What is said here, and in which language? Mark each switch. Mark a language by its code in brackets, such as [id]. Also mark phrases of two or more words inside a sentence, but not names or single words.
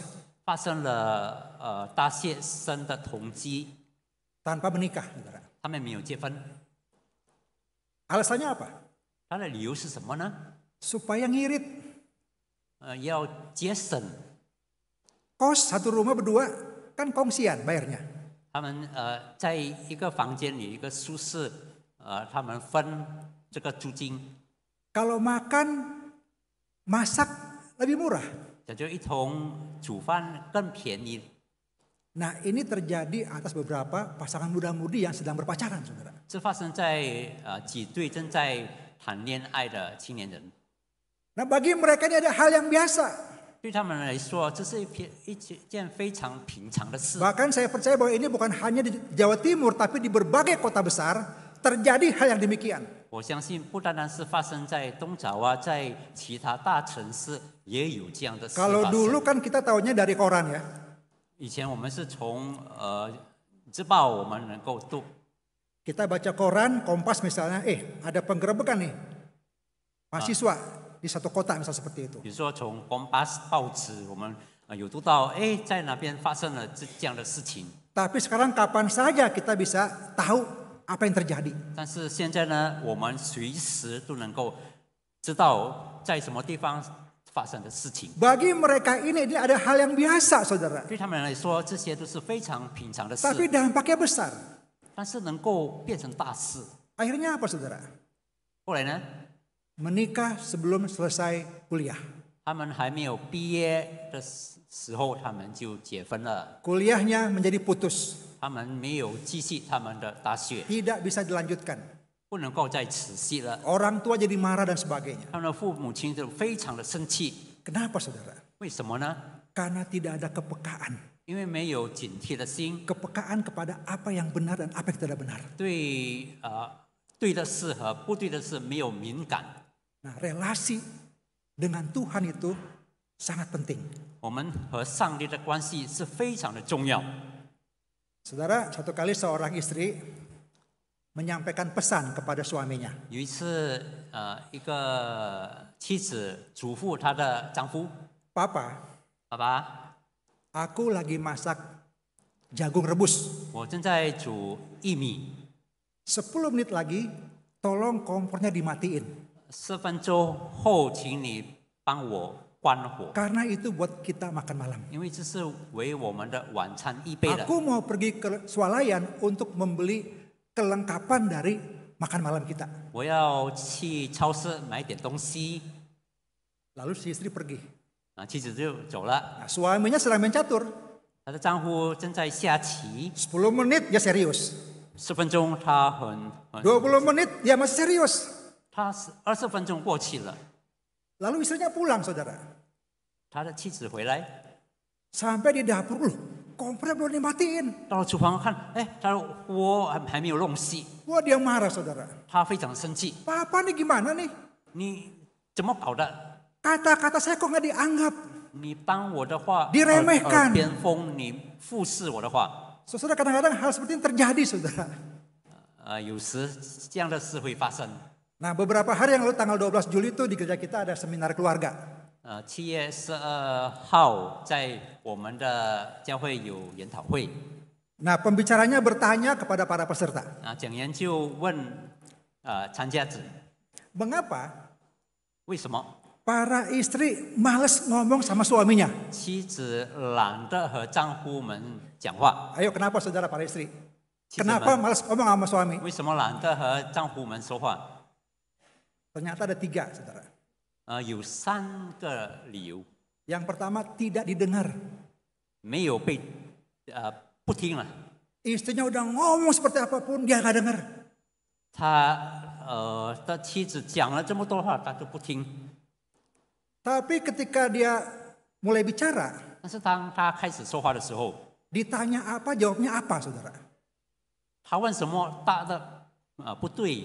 [zh] 发生了大学生的同居， [id] tanpa menikah, saudara. [zh] 他们没有结婚， [id] Alasannya apa? [zh] 他的理由是什么呢？ [id] Supaya ngirit. [zh] 要节省， [id] Kos satu rumah berdua kan kongsian bayarnya. [zh] 他们在一个房间里一个宿舍，他们分这个租金， [id] Kalau makan, masak lebih murah. [zh] 也就一同煮饭更便宜。 [id] Nah, ini terjadi atas beberapa pasangan muda-mudi yang sedang berpacaran, saudara. [zh] 这发生在几对正在谈恋爱的青年人。 [id] Nah, bagi mereka ini ada hal yang biasa. [zh] 对他们来说，这是一件非常平常的事。 [id] Bahkan saya percaya bahwa ini bukan hanya di Jawa Timur, tapi di berbagai kota besar terjadi hal yang demikian. [zh] 我相信不单单是发生在东角在其他大城市也有这样的事发 [id] Kalau [zh] 生。 [id] dulu kan kita tahunya dari koran ya. [zh] 以前我们是从日报我们能够读， [id] Kita baca koran, Kompas misalnya, ada penggerebekan nih mahasiswa di satu kota misalnya seperti itu. [zh] 比如说从《Kompas》报纸，我们有读到，在哪边发生了这样的事情。 [id] Tapi sekarang kapan saja kita bisa tahu apa yang terjadi. [zh] 但是现在呢，我们随时都能够知道在什么地方发生的事情。 [id] Bagi mereka ini ada hal yang biasa, saudara. [zh] 对他们来说，这些都是非常平常的事， [id] Tapi dampaknya besar. [zh] 但是能够变成大事。 [id] Akhirnya apa, saudara? [zh] 后来呢， [id] Menikah sebelum selesai kuliah. [zh] 他们还没有毕业的时候，他们就结婚了。 [id] Kuliahnya menjadi putus. [zh] 他们没有继续他们的大学， [id] Tidak bisa dilanjutkan. [zh] 不能够再持续了。 [id] Orang tua jadi marah dan sebagainya. [zh] 他们的父母亲就非常的生气。 [id] Kenapa, saudara? [zh] 为什么呢？ [id] Karena tidak ada kepekaan. [zh] 因为没有警惕的心， [id] Kepekaan kepada apa yang benar dan apa yang tidak benar. [zh] 对对的事和不对的事没有敏感。 [id] Nah, relasi dengan Tuhan itu sangat penting. [zh] 我们和上帝的关系是非常的重要。 [id] Saudara, satu kali seorang istri menyampaikan pesan kepada suaminya. [zh] 有一次，一个妻子嘱咐她的丈夫 [id] Papa, [zh] 爸爸， [id] aku lagi masak jagung rebus. [zh] 我正在煮薏米， [id] 10 menit lagi, tolong kompornya dimatiin. [zh] 10 分钟后，请你帮我关火， [id] Karena itu buat kita makan malam. [zh] 因为这是为我们的晚餐预备的。 [id] Aku mau pergi ke swalayan untuk membeli kelengkapan dari makan malam kita. [zh] 我要去超市买点东西， [id] Lalu si istri pergi. [zh] 妻子就走了。 [id] Nah, suaminya sedang main catur. [zh] 她的丈夫正在下棋， [id] 10 menit dia serius. [zh] 10 分钟他很 [id] 20 menit dia masih serius. [zh] 他20分钟过去了， [id] Lalu istrinya pulang, saudara. [zh] 他的妻子回来， [id] Sampai di dapur, loh, kompornya belum dimatiin. [zh] 到了厨房看，他的锅还没有弄熄， [id] Wah, dia marah, saudara. [zh] 他非常生气， [id] Papa nih gimana nih? [zh] 你怎么搞的？ [id] Kata-kata saya kok nggak dianggap? [zh] 你帮我的话， [id] Diremehkan [zh] 耳边风，你忽视我的话， [id] Saudara, kadang-kadang hal seperti ini terjadi, saudara. [zh] 有时这样的事会发生。 [id] Nah, beberapa hari yang lalu tanggal 12 Juli itu di gereja kita ada seminar keluarga. [zh] 7 月12号在我们的教会有研讨会， [id] Nah, pembicaranya bertanya kepada para peserta. [zh] 讲员就问参加者， [id] Mengapa [zh] 为什么 [id] para istri males ngomong sama suaminya? [zh] 妻子懒得和丈夫们讲话？ [id] Ayo, kenapa saudara para istri? [zh] 妻子 [id] Kenapa [zh] 们 [id] males ngomong sama suami? [zh] 为什么懒得和丈夫们说话？ [id] Ternyata ada 3, saudara. [zh] 有3个理由， [id] Yang pertama, tidak didengar. [zh] 没有被不听了。 [id] Istrinya udah ngomong seperti apapun, dia nggak dengar. [zh] 他的妻子讲了这么多话，他都不听。 [id] Tapi ketika dia mulai bicara, [zh] 但是当他开始说话的时候， [id] ditanya apa, jawabnya apa, saudara? [zh] 他问什么答的不对，